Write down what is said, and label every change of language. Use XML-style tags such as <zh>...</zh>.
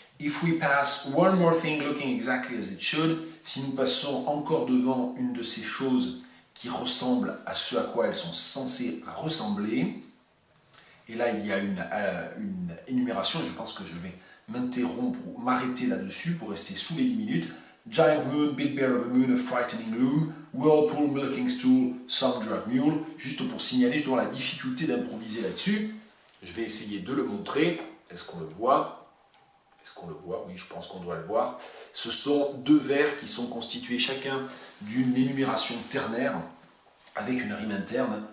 <en>If we pass one more thing looking exactly as it should,</en> <fr>si nous passons encore devant une de ces choses qui ressemblent à ce à quoi elles sont censées ressembler, et là il y a une énumération, et je pense que je vais m'arrêter là-dessus pour rester sous les 10 minutes.</fr> <en>Giant moon, big bear of a moon, a frightening loom, whirlpool, milking stool, some drug mule.</en> <fr>Juste pour signaler, je dois la difficulté d'improviser là-dessus. Je vais essayer de le montrer. Est-ce qu'on le voit? Est-ce qu'on le voit? Oui, je pense qu'on doit le voir. Ce sont deux vers qui sont constitués chacun d'une énumération ternaire avec une rime interne.</fr>